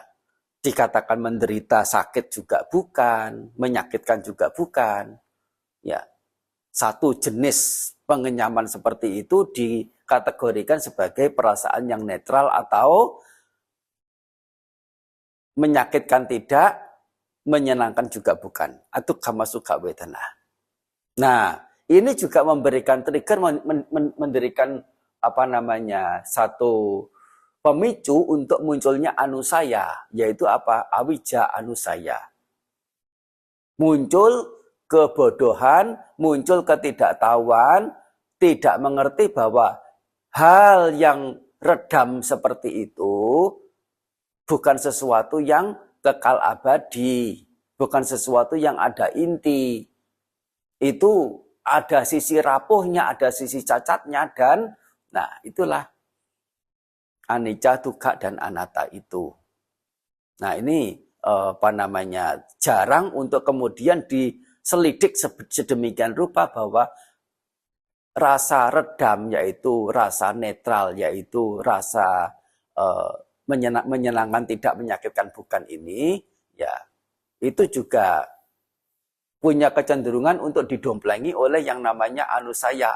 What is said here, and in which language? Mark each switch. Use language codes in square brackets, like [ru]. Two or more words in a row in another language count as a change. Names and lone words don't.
[id] Dikatakan menderita sakit juga bukan, menyakitkan juga bukan. Ya, satu jenis pengenyaman seperti itu dikategorikan sebagai perasaan yang netral atau menyakitkan tidak, menyenangkan juga bukan. [pi] Atau kama sukha wedana. [id] Nah, ini juga memberikan trigger, memberikan satu pemicu untuk munculnya anusaya, yaitu apa? [pi] Awija anusaya. [id] Muncul kebodohan, muncul ketidaktahuan, tidak mengerti bahwa hal yang redam seperti itu bukan sesuatu yang kekal abadi. bukan sesuatu yang ada inti. Itu ada sisi rapuhnya, ada sisi cacatnya, dan nah itulah anicca, dukkha, dan anatta itu. Nah ini jarang untuk kemudian diselidik sedemikian rupa bahwa rasa redam, yaitu rasa netral, yaitu rasa menyenangkan, tidak menyakitkan, bukan ini, ya itu juga punya kecenderungan untuk didomplengi oleh yang namanya anusaya.